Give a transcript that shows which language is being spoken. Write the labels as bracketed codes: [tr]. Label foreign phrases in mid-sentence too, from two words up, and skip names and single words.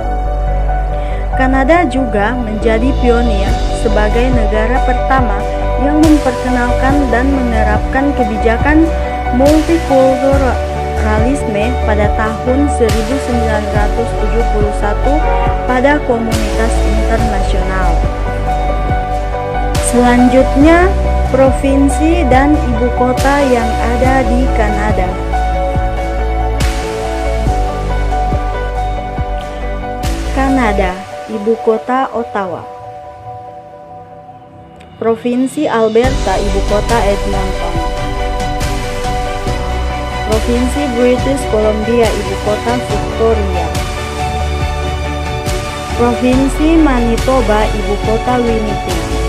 [id] Kanada juga menjadi pionir sebagai negara pertama yang memperkenalkan dan menerapkan kebijakan multikulturalisme pada tahun 1971 pada komunitas internasional. Selanjutnya, provinsi dan ibu kota yang ada di Kanada. Kanada, ibu kota Ottawa. Provinsi Alberta, ibu kota Edmonton. Provinsi British Columbia, ibu kota Victoria. Provinsi Manitoba, ibu kota Winnipeg.